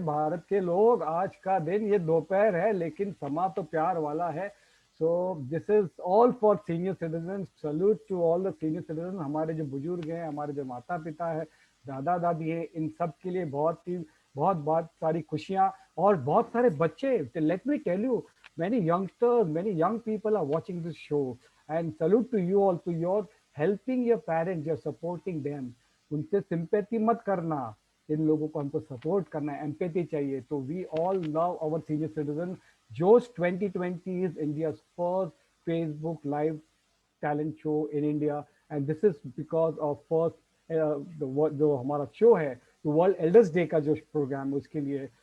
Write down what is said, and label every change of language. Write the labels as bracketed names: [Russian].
[Hindi] भारत के लोग, आज का दिन, ये दोपहर है लेकिन समा तो प्यार वाला है। [English] So this is all for senior citizen. Salute to all the senior citizen. [Hindi] हमारे जो बुजुर्ग हैं, हमारे जो माता पिता है, दादा दादी है, इन सब के लिए बहुत सारी खुशियाँ और बहुत सारे बच्चे। [English] Let me tell you, many youngsters, many young people are watching this show, and salute to you all, to your helping your parents, you're supporting them. [Hindi] उनसे सिंपैथी मत करना, इन लोगों को हमको सपोर्ट करना है, एम्पैथी चाहिए। तो [English] We all love our senior citizen. Josh 2020 is India's first Facebook live talent show in India, and this is because of first [Hindi] जो हमारा शो है तो वर्ल्ड एल्डर्स डे का जो प्रोग्राम है उसके लिए।